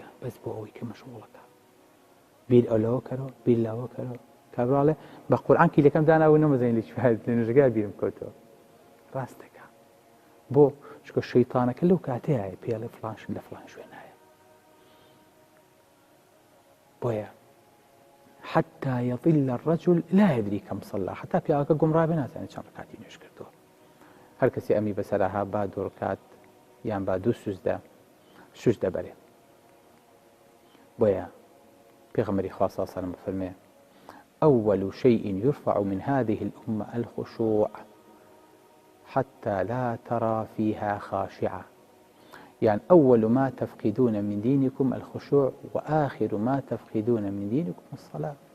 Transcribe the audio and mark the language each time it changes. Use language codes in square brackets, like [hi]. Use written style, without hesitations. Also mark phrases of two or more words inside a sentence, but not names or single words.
[ckb] بەس بۆ ئەوەی کە مەشغوڵەکە. بیر ئەولەوە کەرەوە، بیر لاوە کەرەوە. کابراڵێ بە قورئان کیلەکەم داناوە نەمەزانی لە چی لە نوێژەکە بیرم کەوتەوە. ڕاستەکە. بۆ چکە شەیطانەکە لەو کاتەیە پێڵێ فڵانش لە فڵان شوێنایە. بۆیە [ar] حتى يضل الرجل لا يدري كم صلى، [ckb] حتى پیاوەکە گومڕا بێ نازانێت چەند ڕەکاتی نوێژ کردووە. هەر کەسی ئەمی بەسەرها با دوو ڕەکات یان با دوو سوژدە بەرێ. بۆیە پێغەمبەری خوا [ar] صلی الله علیه و سلم [ckb] فەرمێ: [ar] أول شيء يرفع من هذه الأمة الخشوع حتى لا ترى فيها خاشعة. يعني أول ما تفقدون من دينكم الخشوع وآخر ما تفقدون من دينكم الصلاة.